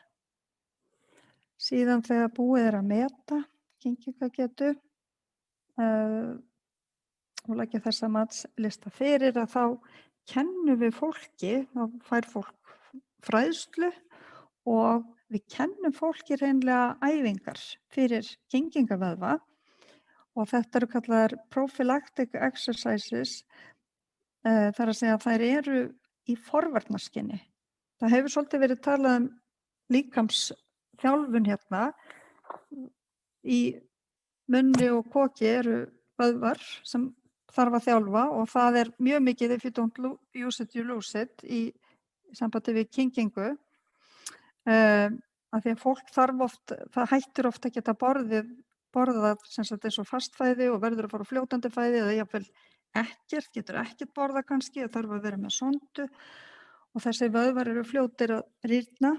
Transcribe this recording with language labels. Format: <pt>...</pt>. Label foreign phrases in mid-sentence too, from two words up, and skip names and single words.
<is>Síðan þegar búið að meta kynkingagetu og leggja þessa matslista fyrir að þá kennum við fólki, þá fær fólk fræðslu og við kennum fólki hreinlega æfingar fyrir kynkingavöðva og þetta eru kallaðar</is> <en>prophylactic exercises,</en> <is>þar að segja að þær eru í forvarnarskyni. Það hefur svolítið verið talað líkamsþjálfun hérna. Í munni og koki eru vöðvar sem þarf að þjálfa og það er mjög mikið</is> <en>if you don't use it, you lose it</en> <is>í sambandi við kynkingu. Af því að fólk þarf oft, það hættir oft að geta borðað sem sagt eins og fastfæði og verður að fara fljótandi fæði eða jafnvel ekkert, getur ekkert borðað kannski og þarf að vera með sondu og þessi vöðvar eru fljótir að rýrna.</is>